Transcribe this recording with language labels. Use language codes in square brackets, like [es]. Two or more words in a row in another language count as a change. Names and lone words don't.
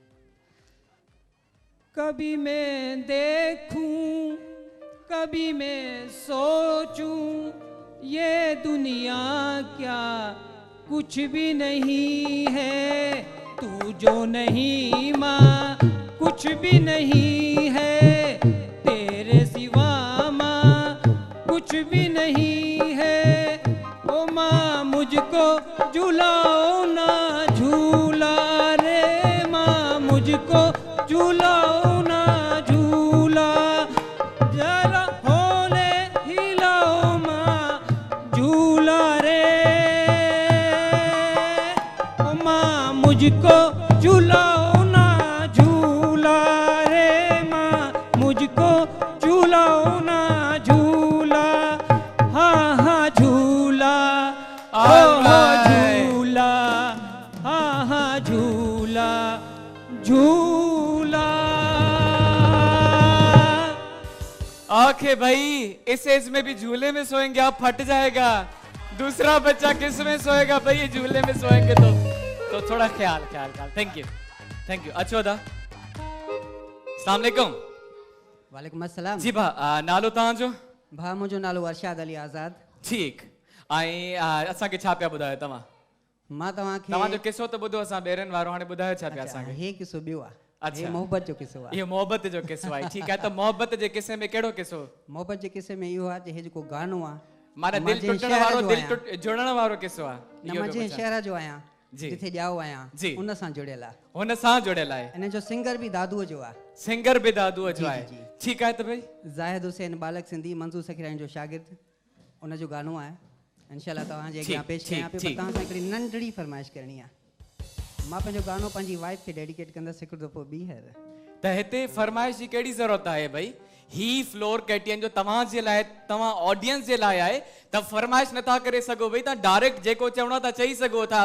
[hi] कभी मैं देखूं कभी मैं सोचूं, ये दुनिया क्या कुछ भी नहीं है। तू जो नहीं माँ कुछ भी नहीं है, तेरे सिवा माँ कुछ भी नहीं है। ओ माँ मुझको झुलाओ ना झूला रे, माँ मुझको झूलाओ ना झूला। जरा होले हिलाओ माँ झूला रे, ओ माँ मुझको झूलाओ ना झूला रे, माँ मुझको झूलाओ ना झूला। हाँ हाँ झूला, ओ झूला, हाँ हाँ झूला झूला। आखे भाई इस एज में भी झूले में सोएंगे आप फट जाएगा। दूसरा बच्चा किस में सोएगा भाई? ये झूले में सोएंगे तो थोड़ा ख्याल ख्याल ख्याल। [en] thank you. [sd] अच्छो दा [ar] السلام عليكم. وعليكم السلام. [sd] जी भा नालो तव्हांजो? भा मुंहिंजो नालो अरशाद अली आज़ाद। ठीक। ऐं असांखे छा पिया ॿुधायो तव्हां? मां तव्हांखे तव्हांजो किसो त ॿुधो असां ॿेरनि वारो, हाणे ॿुधायो छा पिया असांखे? हे किसो ॿियो आहे। अच्छा ये मोहब्बत जो किस्सो आहे ये मोहब्बत जो किस्सो आहे [hi] ठीक है तो [sd] मोहब्बत जे किस्से में केड़ो किस्सो मोहब्बत जे किस्से में इहो आहे जे हे जेको गानो आहे मारा दिल टुटण वारो दिल जुड़ण वारो किस्सो आहे मां जे शहर जो आहियां जी जिथे ॼाओ आहियां जी उन सां जुड़ियल आहे हुन सां जुड़ियल आहे इन जो सिंगर भी दादूअ जो आहे सिंगर भी दादूअ जो जी, आहे जी, जी। [hi] ठीक है तो भाई [sd] ज़ाहिद हुसैन बालक सिंधी मंजूर सखीरानी जो शागिर्द उन जो गानो आहे इंशाल्लाह तव्हां जे अॻियां पेश कयां पियो पर तव्हां सां हिकिड़ी नंढड़ी फरमाइश करणी आहे मां पंहिंजो गानो पंहिंजी वाइफ खे डेडिकेट कंदसि हिकु दफ़ो ॿीहर त हिते फरमाइश जी कहिड़ी ज़रूरत आहे भाई ही फ्लोर कैटियन जो तव्हां जे लाइ तव्हां ऑडियंस जे लाइ आहे त फरमाइश नथा करे सघो भाई तव्हां डायरेक्ट जेको चवणो था चई सघो था